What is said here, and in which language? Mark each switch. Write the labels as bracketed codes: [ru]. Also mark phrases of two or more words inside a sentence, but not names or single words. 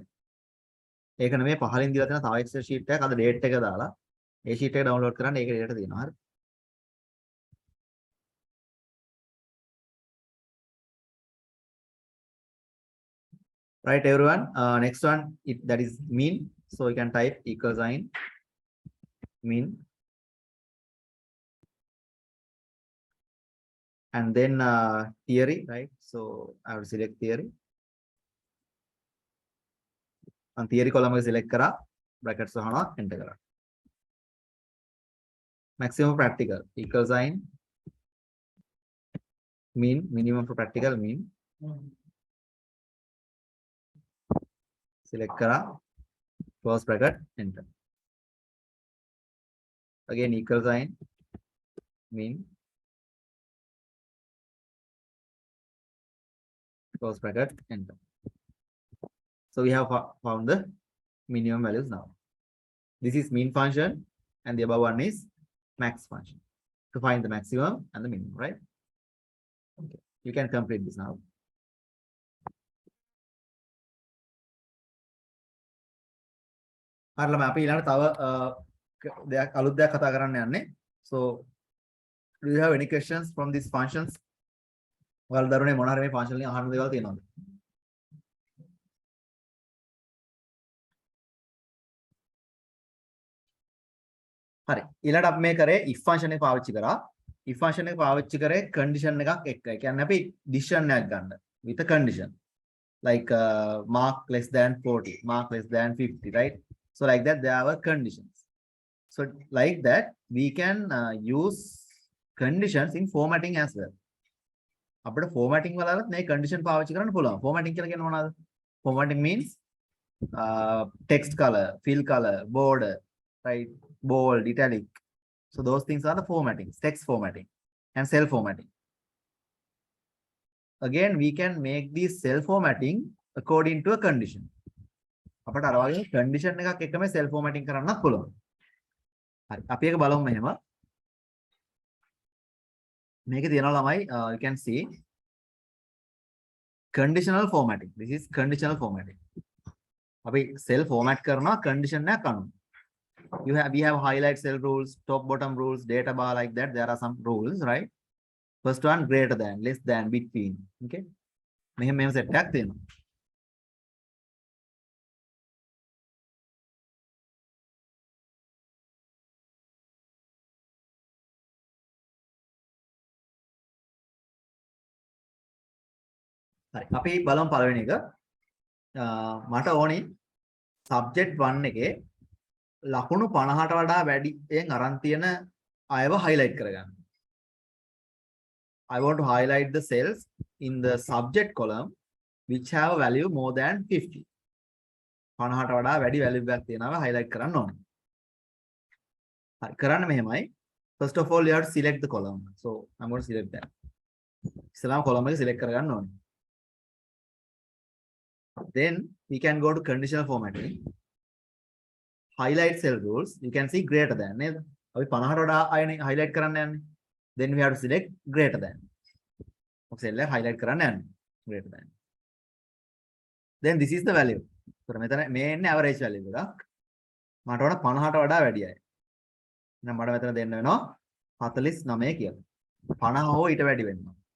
[si] ඒක නෙමෙයි පහලින් දීලා තියෙන තව [en] Excel sheet [si] එකක් අද date එක දාලා ඒ sheet එක download කරන්න ඒක date තියෙනවා. හරි. [en] Right everyone, next one that is mean. So you can type equal sign mean and then theory, right? So I will select theory. And theory column එක select කරා brackets වහනවා enter කරා. Maximum practical equal sign mean, minimum for practical mean. Select kara, close bracket, enter. Again equal sign mean, close bracket, enter. So we have found the minimum values now. This is mean function and the above one is max function to find the maximum and the minimum, right? Okay. You can complete this now. [si] හරිලම අපි ඊළඟට තව දෙයක් අලුත් දෙයක් කතා කරන්න යන්නේ. [en] So do you have any questions from these functions? [si] ඔයාලා දරුවනේ මොන හරි මේ function වලින් අහන්න දේවල් තියෙනවද? හරි. ඊළඟට අපි මේ කරේ [en] if function [si] එක පාවිච්චි කරා. [en] if function [si] එක පාවිච්චි කරේ condition එකක් එක්ක. ඒ කියන්නේ අපි decision එකක් ගන්න [en] with a condition. Like mark less than 40, mark less than 50, right? So like that, there are conditions. So like that, we can use conditions in formatting as well. [si] අපිට [en] formatting වලත් [si] මේ condition පාවිච්චි කරන්න පුළුවන්. Formatting කියලා කියන්නේ මොනවද? [en] Formatting means text color, fill color, border, right? Bold, italic. So those things are the formatting, text formatting and cell formatting. Again, we can make this cell formatting according to a condition. [si] අපට අර වගේ condition එකක් එක්කම [en] cell formatting [si] කරන්නත් පුළුවන්. හරි. අපි ඒක බලමු මෙහෙම. මේකේ තියෙනවා ළමයි [en] you can see conditional formatting. This is conditional formatting. [si] අපි [en] cell format [si] කරනවා condition එකක් අනුව. [en] We have highlight cell rules, top bottom rules, data bar, like that. There are some rules, right? First one greater than, less than, between. [si] Okay. මෙහෙම set එකක් තියෙනවා. හරි. අපි බලමු පළවෙනි එක. මට ඕනි subject 1 එකේ ලකුණු 50ට වඩා වැඩියෙන් අරන් තියෙන අයව highlight කරගන්න. [en] I want to highlight the cells in the subject column which have a value more than 50. [si] 50ට වඩා වැඩි value එකක් තියෙනවා highlight කරන්න ඕනේ. හරි. කරන්න මෙහෙමයි. [en] First of all, you have to select the column. So I'm going to select that. [si] ඉස්සෙල්ලාම column එක select කරගන්න ඕනේ. [en] Then we can go to conditional formatting. Highlight cell rules. You can see greater than. [si] නේද? අපි 50ට වඩා අයනේ highlight කරන්න යන්නේ. [en] Then we have to select greater than. [si] ඔක cell එක highlight කරන්න යන්නේ. [en] Greater than. Then this is the value. So [si] මෙතන මේ එන්නේ [en] average value එකක්. [si] මට වඩා 50ට වඩා වැඩියයි. එහෙනම් මට මෙතන දෙන්න වෙනවා 49 කියලා. 50 හෝ ඊට වැඩි වෙනවා.